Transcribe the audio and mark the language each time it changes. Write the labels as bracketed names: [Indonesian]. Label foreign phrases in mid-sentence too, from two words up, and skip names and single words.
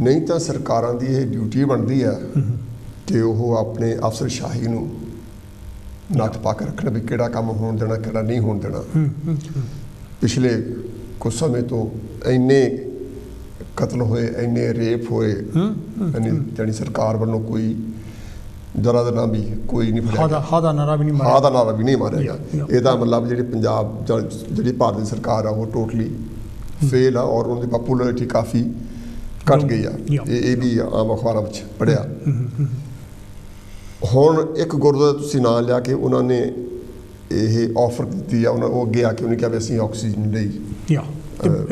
[Punjabi] ਨਹੀਂ ਤੋ ਸਰਕਾਰਾਂ ਦੀ ਯੇ ਡਿਊਟੀ ਬਣਦੀ ਹੈ ਕਿ ਵੋ ਅਪਣੇ ਅਫ਼ਸਰਸ਼ਾਹੀ ਨੂੰ ਨੱਥ ਪਾ ਕੇ ਰੱਖਣਾ ਭੀ ਕਿਹੜਾ ਕੰਮ ਹੋਣ ਦੇਣਾ ਕਿਹੜਾ ਨਹੀਂ ਹੋਣ ਦੇਣਾ। ਪਿਛਲੇ ਕੁਛ ਸਮਾਂ ਤੋ ਇੰਨੇ ਕਤਲ ਹੋਏ, ਇੰਨੇ ਰੇਪ ਹੋਏ, ਯਾਨੀ ਸਰਕਾਰ ਵਾਲੋਂ ਕੋਈ ਜ਼ਰਾ ਨਾ ਭੀ ਕੋਈ ਨਹੀਂ ਫੜਿਆ, ਹਾ ਦਾ ਨਾਰਾ ਭੀ ਨਹੀਂ ਮਾਰਿਆ, ਹਾ ਦਾ ਨਾਰਾ ਭੀ ਨਹੀਂ ਮਾਰਿਆ ਗਿਆ। ਇਹਦਾ मतलब ਜਿਹੜੀ पंजाब ਜਿਹੜੀ ਭਾਰਤ ਦੀ ਸਰਕਾਰ ਆ ਉਹ ਟੋਟਲੀ ਫ਼ੇਲ੍ਹ ਆ ਔਰ ਉਨਕੀ ਪਾਪੂਲੈਰਿਟੀ ਕਾਫ਼ੀ ਘਟ ਗਈ ਆ। ਯੇ ਭੀ ਆਮ ਅਖ਼ਬਾਰੋਂ ਮੇਂ ਪੜ੍ਹਿਆ। ਹੁਣ ਇੱਕ ਗੁਰਦੁਆਰਾ ਤੁਸੀਂ ਨਾਮ ਲਿਆ ਕਿ ਉਨ੍ਹੋਂ ਨੇ ਯੇ ਆਫ਼ਰ ਦੀ ਆ, ਵੋ ਅੱਗੇ ਆ ਕੇ ਉਨ੍ਹੇਂ ਕਹਾ ਭੀ ਅਸੀਂ ਆਕਸੀਜਨ ਲਈ